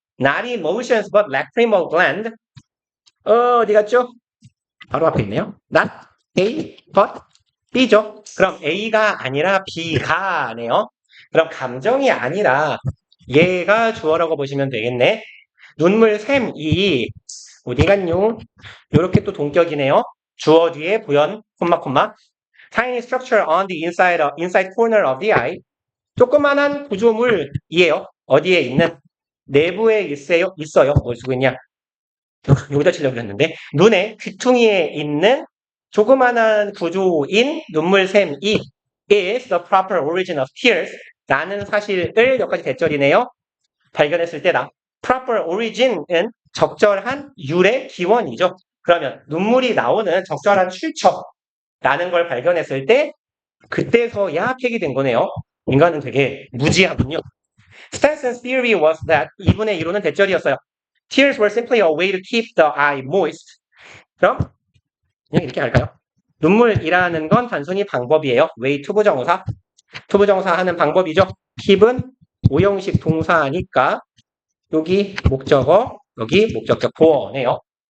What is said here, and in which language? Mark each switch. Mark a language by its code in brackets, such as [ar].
[en] Not emotions but lacrimal gland. [ko] 어디 갔죠? 바로 앞에 있네요. Not A but B죠. 그럼 A가 아니라 B가네요. 그럼 감정이 아니라 얘가 주어라고 보시면 되겠네. 눈물 샘이 어디 갔뇨? 요렇게 또 동격이네요. 주어 뒤에 부연 콤마 [en] tiny structure on the inside corner of the eye. [ko] 조그만한 구조물이에요. 어디에 있는? 내부에 있어요. 뭘 쓰고 있냐? 여기다 치려고 했는데 눈의 귀퉁이에 있는 조그만한 구조인 눈물샘이 [en] is the proper origin of tears [ko] 라는 사실을 여기까지 대절이네요. 발견했을 때다. proper origin은 적절한 유래 기원이죠. 그러면 눈물이 나오는 적절한 출처라는 걸 발견했을 때 그때서야 폐기된 거네요. 인간은 되게 무지하군요. [en] Stenson's theory was that [ko] 이분의 이론은 대절이었어요. [en] Tears were simply a way to keep the eye moist. [ko] 그럼 그냥 이렇게 할까요? 눈물이라는 건 단순히 방법이에요. way 투부정사. 투부정사 하는 방법이죠. keep은 오형식 동사니까 여기 목적어, 여기 목적격 보어네요.